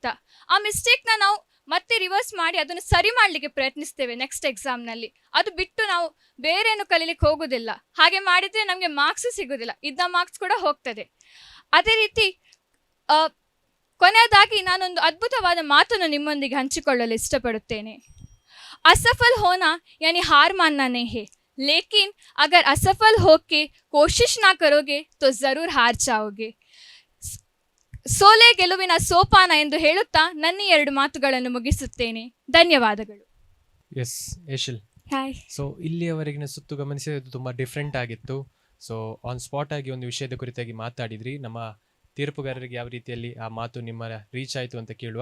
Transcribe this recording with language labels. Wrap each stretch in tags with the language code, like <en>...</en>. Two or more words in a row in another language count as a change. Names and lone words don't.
<kn>ಆ ಮಿಸ್ಟೇಕ್ನ ನಾವು ಮತ್ತೆ ರಿವರ್ಸ್ ಮಾಡಿ ಅದನ್ನು ಸರಿ ಮಾಡಲಿಕ್ಕೆ ಪ್ರಯತ್ನಿಸ್ತೇವೆ ನೆಕ್ಸ್ಟ್ ಎಕ್ಸಾಮ್ನಲ್ಲಿ. ಅದು ಬಿಟ್ಟು ನಾವು ಬೇರೇನು ಕಲೀಲಿಕ್ಕೆ ಹೋಗೋದಿಲ್ಲ. ಹಾಗೆ ಮಾಡಿದರೆ ನಮಗೆ ಮಾರ್ಕ್ಸು ಸಿಗೋದಿಲ್ಲ, ಇದ್ದ ಮಾರ್ಕ್ಸ್ ಕೂಡ ಹೋಗ್ತದೆ. ಅದೇ ರೀತಿ ಕೊನೆಯದಾಗಿ ನಾನೊಂದು ಅದ್ಭುತವಾದ ಮಾತನ್ನು ನಿಮ್ಮೊಂದಿಗೆ ಹಂಚಿಕೊಳ್ಳಲು ಇಷ್ಟಪಡುತ್ತೇನೆ.</kn> <hi>असफल होना यानी हार मानना नहीं है, लेकिन अगर असफल होके कोशिश ना करोगे तो जरूर हार जाओगे.</hi> <kn>ಸೋಲೆ ಗೆಲುವಿನ ಸೋಪಾನ ಎಂದು ಹೇಳುತ್ತಾ ನನ್ನ 2 ಮಾತುಗಳನ್ನು ಮುಗಿಸುತ್ತೇನೆ. ಧನ್ಯವಾದಗಳು. ಎಸ್ ಏಷಿಲ್, ಹಾಯ್. ಸೊ ಇಲ್ಲಿಯವರೆಗಿನ ಸುತ್ತು ಗಮನಿಸಿದ್ದು ತುಂಬ ಡಿಫ್ರೆಂಟ್ ಆಗಿತ್ತು. ಸೊ</kn> <en>on spot</en> <kn>ಆಗಿ ಒಂದು ವಿಷಯದ ಕುರಿತಾಗಿ ಮಾತಾಡಿದ್ರಿ. ನಮ್ಮ ತೀರ್ಪುಗಾರರಿಗೆ ಯಾವ ರೀತಿಯಲ್ಲಿ ಆ ಮಾತು ನಿಮ್ಮ ರೀಚ್ ಆಯ್ತು ಅಂತ ಕೇಳುವ.</kn>